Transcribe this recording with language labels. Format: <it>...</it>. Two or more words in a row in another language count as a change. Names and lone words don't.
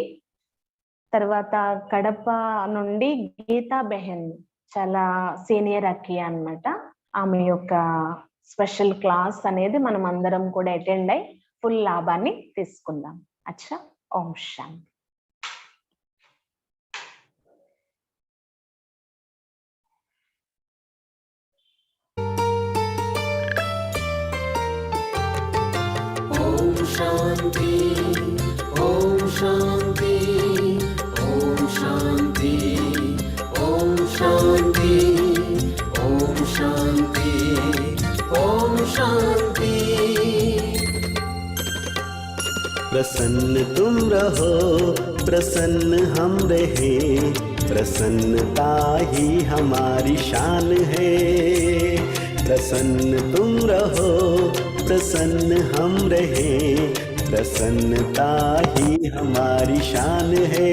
<te>తర్వాత కడప నుండి గీతా బెహన్, చాలా సీనియర్ అక్కియా అన్నమాట, ఆమె యొక్క స్పెషల్ క్లాస్ అనేది మనం అందరం కూడా అటెండ్ అయి ఫుల్ లాభాన్ని తీసుకుందాం.</te> <hi>अच्छा, ओम शांति. शांति ओम शांति ओम शांति ओम शांति ओम शांति ओम शांति। प्रसन्न तुम रहो, प्रसन्न हम रहे, प्रसन्नता ही हमारी शान है। प्रसन्न तुम रहो, प्रसन्न हम रहे, प्रसन्नता ही हमारी शान है।</hi>